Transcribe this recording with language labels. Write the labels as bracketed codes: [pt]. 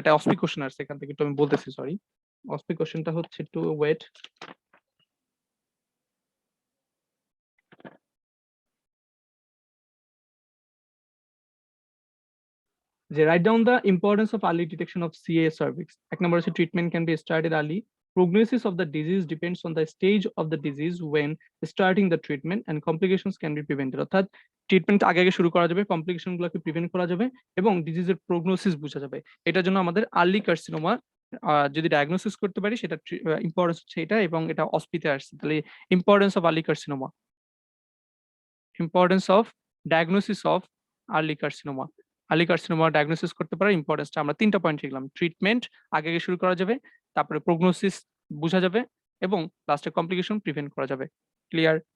[bn] এটা অসপি কোশ্চেন আসছে, এখান থেকে একটু আমি বলতেছি, সরি, অসপি কোশ্চেনটা হচ্ছে, একটু ওয়েট, যে [en] write down the importance of early detection of CA cervix। [bn] এক নম্বর হচ্ছে [en] treatment can be started early, prognosis of the disease depends on the stage of the disease when starting the treatment, and complications can be prevented। [bn] অর্থাৎ treatment আগে আগে শুরু করা যাবে, complication গুলোকে prevent করা যাবে, এবং ডিজিজের প্রগনোসিস বোঝা যাবে। এটার জন্য আমাদের আর্লি কার্সিনোমা যদি ডায়াগনোসিস করতে পারি, সেটা ইম্পর্টেন্স হচ্ছে এটা, এবং এটা অসপিতে আসছে। তাহলে [en] importance of early carcinoma, [bn] importance of diagnosis of early carcinoma, early carcinoma diagnosis করতে পারার ইম্পর্টেন্সটা আমরা 3টা পয়েন্ট শিখলাম, ট্রিটমেন্ট আগে আগে শুরু করা যাবে, তারপরে প্রগনোসিস বোঝা যাবে, এবং লাস্টে কমপ্লিকেশন প্রিভেন্ট করা যাবে। ক্লিয়ার?